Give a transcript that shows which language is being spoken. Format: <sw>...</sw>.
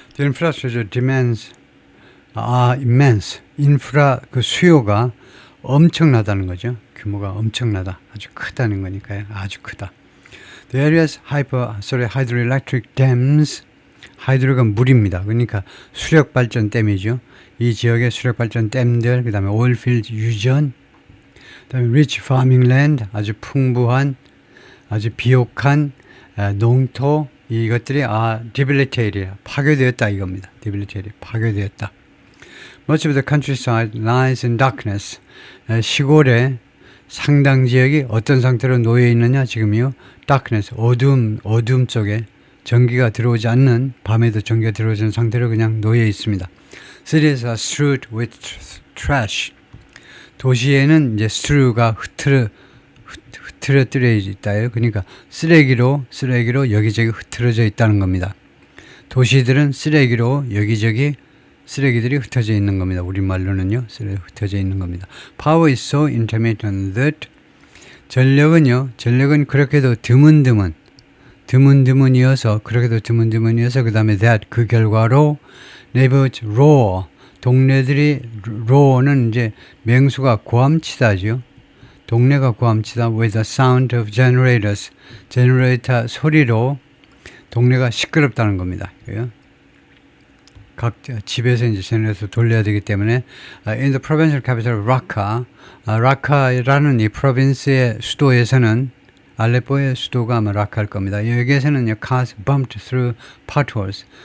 <en>The infrastructure demands are immense.</en> <ko>인프라 그 수요가 엄청나다는 거죠. 규모가 엄청나다. 아주 크다는 거니까요. 아주 크다.</ko> <en>The area's hydroelectric dams.</en> <ko>하이드로가 물입니다. 그러니까 수력 발전 댐이죠. 이 지역의 수력 발전 댐들, 그다음에 오일필드 유전, 그다음에</ko> <en>rich farming land,</en> <ko>아주 풍부한, 아주 비옥한 농토, 이것들이 debilitated, 파괴되었다 이겁니다. debilitated, 파괴되었다.</ko> <en>Much of the countryside lies in darkness.</en> <ko>시골의 상당 지역이 어떤 상태로 놓여 있느냐 지금요. darkness, 어둠 쪽에 전기가 들어오지 않는, 밤에도 전기가 들어오지 않는 상태로 그냥 놓여 있습니다.</ko> <en>Cities are strewed with trash.</en> <ko>도시에는 이제 strew가 흐트러뜨려 있다요. 그러니까 쓰레기로 여기저기 흐트러져 있다는 겁니다. 도시들은 쓰레기로 여기저기 쓰레기들이 흩어져 있는 겁니다. 우리말로는요. 쓰레기 흩어져 있는 겁니다.</ko> <en>Power is so intermittent that</en> <ko>전력은 그렇게도 드문드문이어서 그 다음에</ko> <en>that</en> <ko>그 결과로</ko> <en>neighborhoods roar.</en> <ko>동네들이 roar는 이제 명수가 고함치다죠. 동네가 고함치다</ko> <en>with the sound of generators.</en> <ko>제너레이터 소리로 동네가 시끄럽다는 겁니다. 각 집에서 이제 제너레이터 돌려야 되기 때문에</ko> <en>in the provincial capital Raqqa,</en> <ko>라카라는 이 프로빈스의 수도에서는 알레포의 수도가 아마 라카일 겁니다. 여기에서는요,</ko> <en>cars bumped through potholes.</en>